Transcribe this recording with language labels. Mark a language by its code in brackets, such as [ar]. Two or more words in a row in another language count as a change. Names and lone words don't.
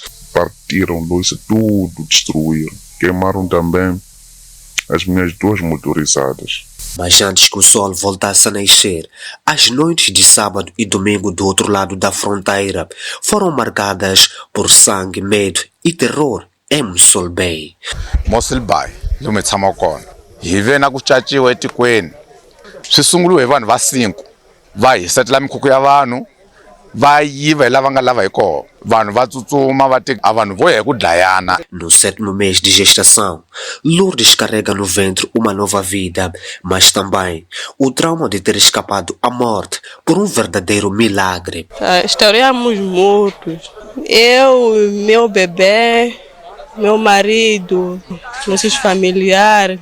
[pt] Partiram luz, tudo destruíram. Queimaram também as minhas 2 motorizadas. Mas antes que o sol voltasse a nascer, as noites de sábado e domingo do outro lado da fronteira foram marcadas por sangue, medo e terror em Mosul Bay. [ts] Mosul Bay, lomu hi tshama kona. Hi ve na ku caciwa etikweni. Swi sunguliwe hi vanhu va 5. Va hisetela mikhukhu ya vanhu, va yiva hi lava nga lava hi kona. Vanhu va tsutsuma va teka a vanhu vo ya hi ku dlayana. [pt] No 7º mês de gestação, Lourdes carrega no ventre uma nova vida, mas também o trauma de ter escapado à morte por um verdadeiro milagre. Estaríamos mortos. Eu, meu bebê, meu marido, nossos familiares.